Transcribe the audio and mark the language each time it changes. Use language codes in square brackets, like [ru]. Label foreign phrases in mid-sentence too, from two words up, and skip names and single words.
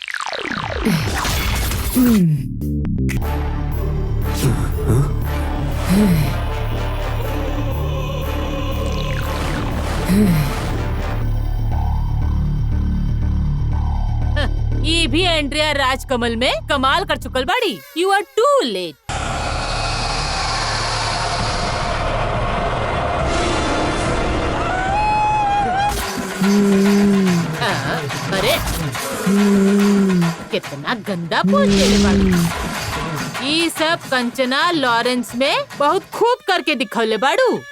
[bho] ये भी एंड्रिया राजकमल में कमाल कर चुकल बाड़ी। [en] You are too late. [bho] अरे कितना गंदा बोल रहे बाड़ू। ये सब कंचना लॉरेंस में बहुत खूब करके दिखौले बाड़ू।